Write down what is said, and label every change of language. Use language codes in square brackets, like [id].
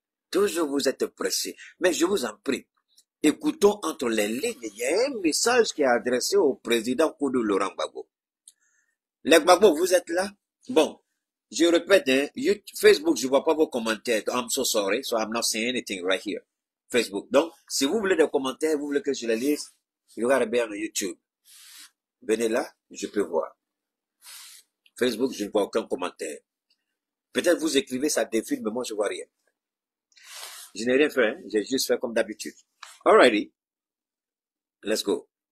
[fr] Toujours vous êtes pressés. Mais je vous en prie, écoutons entre les lignes. Il y a un message qui est adressé au président Koudou Laurent Gbagbo. Les Gbagbo, vous êtes là? Bon, je répète, hein, Facebook, je vois pas vos commentaires. [en] I'm so sorry, so I'm not saying anything right here. Facebook. [fr] Donc, si vous voulez des commentaires, vous voulez que je les lise, regardez bien YouTube. Venez là, je peux voir. Facebook, je ne vois aucun commentaire. Peut-être vous écrivez, ça défile, mais moi, je vois rien. Je n'ai rien fait, hein? J'ai juste fait comme d'habitude. [en] Alrighty. Let's go.